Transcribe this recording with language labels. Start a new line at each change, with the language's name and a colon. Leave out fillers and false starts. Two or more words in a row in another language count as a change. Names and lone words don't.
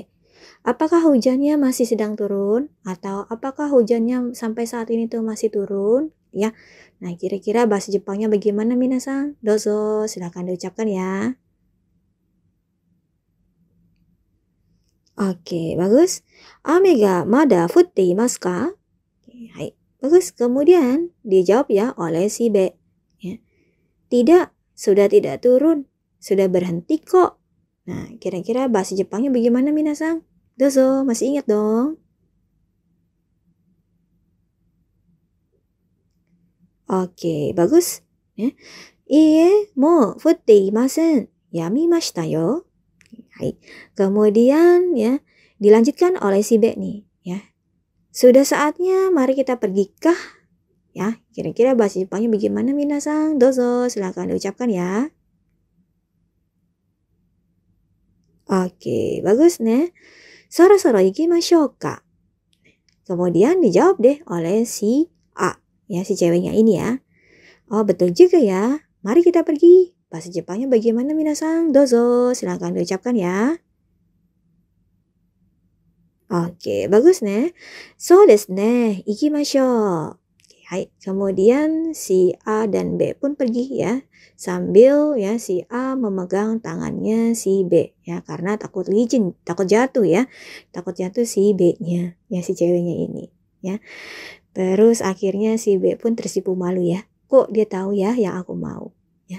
Indonesian: Apakah hujannya masih sedang turun? Atau apakah hujannya sampai saat ini tuh masih turun? Ya, Nah, kira-kira bahasa Jepangnya bagaimana minasan? Dozo, silakan diucapkan ya. Oke, bagus.
Japanese: 雨がまだ降っていますか?
Indonesian: Hai, bagus. Kemudian dijawab ya oleh si B. Ya. Tidak, sudah tidak turun. Sudah berhenti kok. Nah, kira-kira bahasa Jepangnya bagaimana minasan? Dozo, masih ingat dong? Oke, bagus. Ya.
Japanese: いいえ、もう降っていません. やみましたよ。はい.
Indonesian: Kemudian ya, dilanjutkan oleh si B nih, ya. Sudah saatnya, mari kita pergikah? Ya, kira-kira bahasa Jepangnya bagaimana minasan? Dozo, silakan diucapkan ya. Oke, bagus nih.
Japanese: そろそろ行きましょうか.
Indonesian: Kemudian dijawab deh oleh si A, ya si ceweknya ini ya. Oh, betul juga ya. Mari kita pergi. Bahasa Jepangnya bagaimana minasan? Dozo, silakan diucapkan ya. Oke, bagus nih.
Japanese: そうですね、行きましょう.
Indonesian: Hai, kemudian si A dan B pun pergi ya, sambil ya si A memegang tangannya si B ya, karena takut licin, takut jatuh ya, takut jatuh si B-nya ya, si ceweknya ini ya. Terus akhirnya si B pun tersipu malu ya, kok dia tahu ya yang aku mau ya.